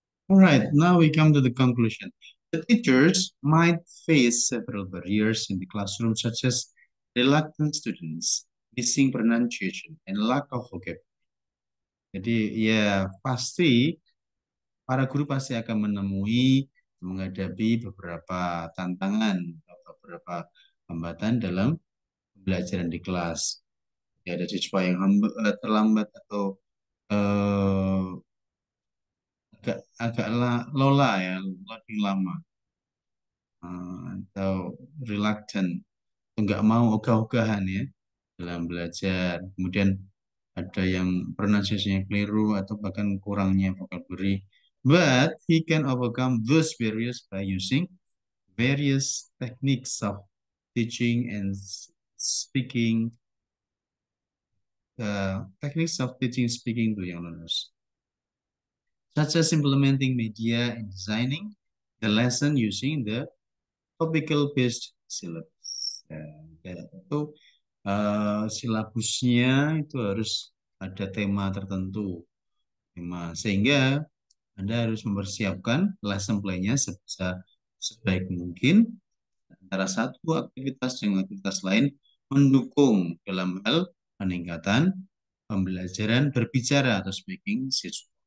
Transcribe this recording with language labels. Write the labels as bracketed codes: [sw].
[en] All right, now we come to the conclusion. The teachers might face several barriers in the classroom, such as reluctant students, missing pronunciation, and lack of vocabulary. [id] Jadi ya pasti para guru pasti akan menemui menghadapi beberapa tantangan atau beberapa hambatan dalam pembelajaran di kelas. Ya, ada siswa yang terlambat atau eh, agak lola ya, loading lama, atau reluctant, nggak mau ogah-ogahan ya dalam belajar. Kemudian ada yang pronunciation-nya keliru atau bahkan kurangnya vocabulary. [en] But he can overcome those barriers by using various techniques of teaching and speaking, speaking to young learners, such as implementing media and designing the lesson using the topical based syllabus. [id] Ya, itu silabusnya itu harus ada tema tertentu, sehingga Anda harus mempersiapkan lesson plan-nya sebaik mungkin antara satu aktivitas dengan aktivitas lain mendukung dalam hal peningkatan pembelajaran berbicara atau speaking siswa.